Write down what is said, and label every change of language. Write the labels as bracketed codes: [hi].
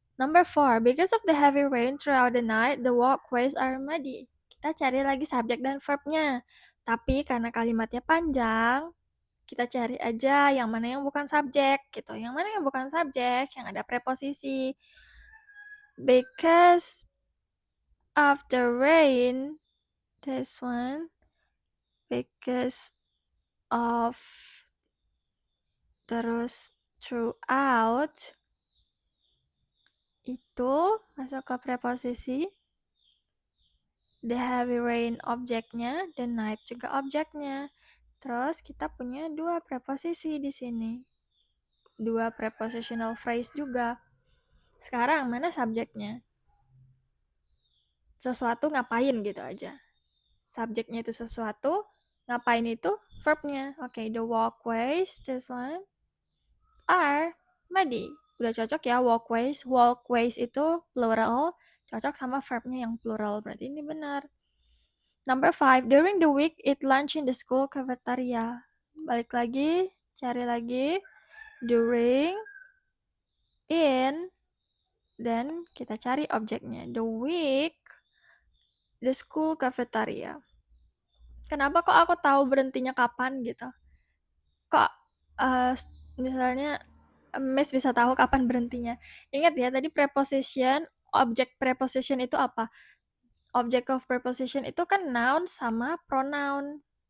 [en] Number 4, because of the heavy rain throughout the night, the walkways are muddy. [id] Kita cari lagi subjek dan verbnya. Tapi karena kalimatnya panjang, kita cari aja yang mana yang bukan subjek gitu. Yang mana yang bukan subjek, yang ada preposisi. [en] Because of the rain, this one, because of, [id] terus throughout, itu masuk ke preposisi. [en] The heavy rain [id] objeknya, [en] the night [id] juga objeknya. Terus kita punya dua preposisi di sini. Dua prepositional phrase juga. Sekarang mana subjeknya? Sesuatu ngapain gitu aja. Subjeknya itu sesuatu, ngapain itu verbnya. [en] Oke, the walkways, this one, are muddy. [id] Udah cocok ya walkways. Walkways itu plural, cocok sama verbnya yang plural. Berarti ini benar. [en] Number 5, during the week, eat lunch in the school cafeteria. [id] Balik lagi, cari lagi. During, in, dan kita cari objeknya. [en] The week, the school cafeteria. [id] Kenapa kok aku tahu berhentinya kapan gitu? Kok misalnya Miss bisa tahu kapan berhentinya? Ingat ya, tadi preposition, objek preposition itu apa? Object of preposition itu kan noun sama pronoun.